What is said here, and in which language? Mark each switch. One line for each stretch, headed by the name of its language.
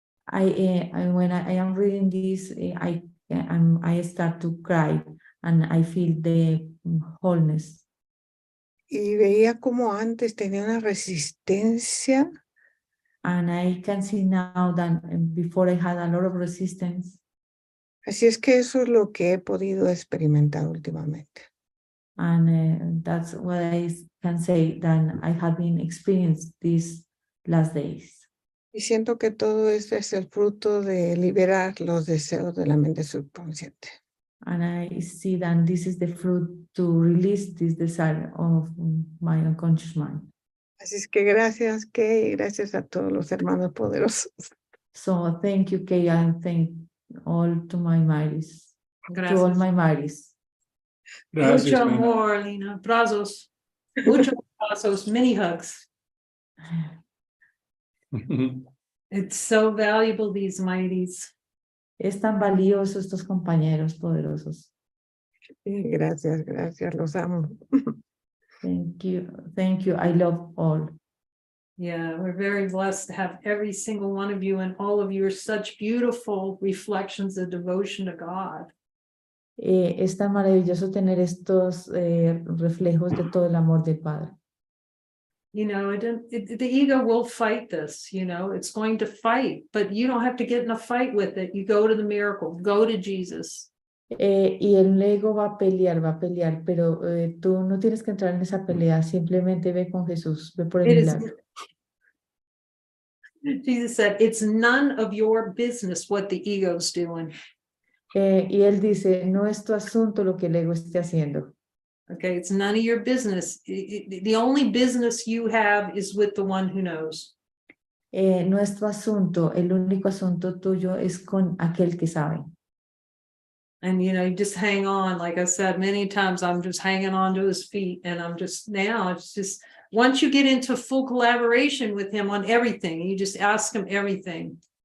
English: When I am reading this, I start to cry and I feel the wholeness.
Spanish: Y veía como antes tenía una resistencia
English: And I can see now that before I had a lot of resistance.
Spanish: así es que eso es lo que he podido experimentar últimamente.
English: And that's what I can say that I have been experienced these last days.
Spanish: Y siento que todo esto es el fruto de liberar los deseos de la mente subconsciente.
English: And I see that this is the fruit to release this desire of my unconscious mind.
Spanish: Así es que gracias, Kay, y gracias a todos los hermanos poderosos.
English: So thank you, Kay, and thank all to my Maris, to all
Spanish: Gracias.
English: my Maris.
Spanish: Gracias, Mucho Lena. amor, Lina. Brazos. Muchos abrazos,
English: many hugs. It's so valuable, these mighties.
Spanish: Es tan valioso estos compañeros poderosos. Sí, gracias, gracias, los amo.
English: Thank you. I love all. Yeah, we're very blessed to have every single one of you, and all of you are such beautiful reflections of devotion to God.
Spanish: Es tan maravilloso tener estos reflejos de todo el amor del Padre.
English: You know, the ego will fight this, you know, it's going to fight, but you don't have to get in a fight with it. You go to the miracle, go to Jesus.
Spanish: Y el ego va a pelear, pero tú no tienes que entrar en esa pelea, simplemente ve con Jesús, ve por el
English: It is,
Spanish: milagro.
English: Jesus said, it's none of your business what the ego's doing.
Spanish: Y él dice, no es tu asunto lo que el ego esté haciendo.
English: Okay, it's none of your business. The only business you have is with the one who knows.
Spanish: No es tu asunto, el único asunto tuyo es con aquel que sabe.
English: And, you know, you just hang on. Like I said, many times I'm just hanging on to his feet, and I'm just now, it's just, once you get into full collaboration with him on everything, you just ask him everything.